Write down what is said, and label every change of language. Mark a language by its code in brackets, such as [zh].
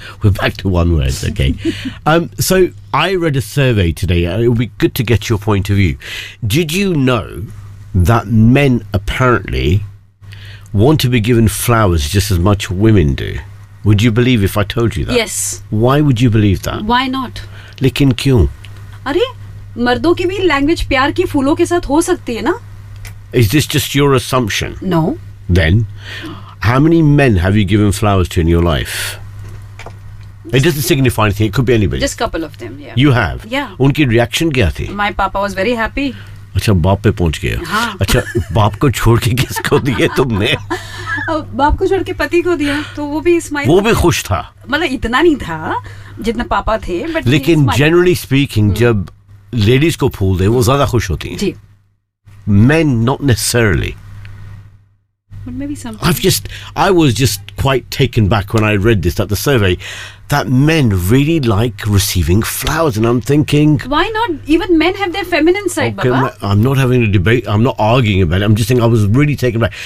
[en] We're back to one word, okay. So I read a survey today. It would be good to get your point of view. Did you know that men apparently want to be given flowers just as much as women do? Would you believe if I told you that? Yes. Why would you believe that? Why not? [hi] लेकिन क्यों? अरे मर्दों की भी language प्यार की फूलों के साथ हो सकती है ना? [en] Is this just your assumption? No. Then, how many men have you given flowers to in your life? It doesn't signify anything. It could be anybody. Just a couple of them, yeah. You have? Yeah. [hi] उनकी reaction क्या थी? [en] My papa was very happy. [hi] अच्छा, बाप पे पहुँच गया। अच्छा, बाप को छोड़ के किसको दिए तुमने? Baap ko chhod ke pati ko diya. To wo bhi smile. वो भी खुश था। Matlab itna nahi tha, jitna papa the. [en] But [hi] लेकिन generally speaking, जब ladies को फूल दे, वो ज़्यादा खुश होती हैं। Ji. [en] Men, not necessarily. Maybe I was just quite taken back when I read this, that the survey, that men really like receiving flowers. And I'm thinking, why not? Even men have their feminine side, okay, Baba. I'm not having a debate. I'm not arguing about it. I'm just saying I was really taken back.